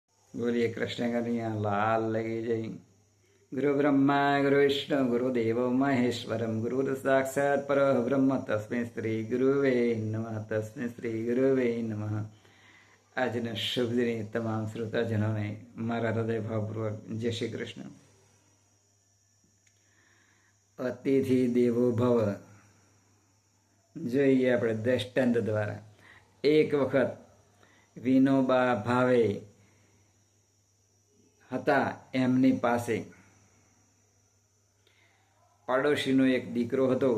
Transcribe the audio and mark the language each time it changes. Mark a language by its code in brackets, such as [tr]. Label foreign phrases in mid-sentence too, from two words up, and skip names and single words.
[hi] बोलिए कृष्ण कन्हैया लाल लगी जय। [sa] गुरु ब्रह्मा गुरु विष्णु गुरुदेव महेश्वरम गुरु साक्षात् परब्रह्म तस्मै श्री गुरुवे नमः तस्मै श्री गुरुवे नमः। [gu] આજના શુભ દિને તમામ શ્રોતાજનોને મારા હૃદયભાવપૂર્વક જય શ્રી કૃષ્ણ। [sa] अतिथि देवो भव [gu] જોઈએ આપણે દ્રષ્ટાંત દ્વારા। એક વખત વિનોબા ભાવે હતા, એમની પાસે પાડોશીનો એક દીકરો હતો।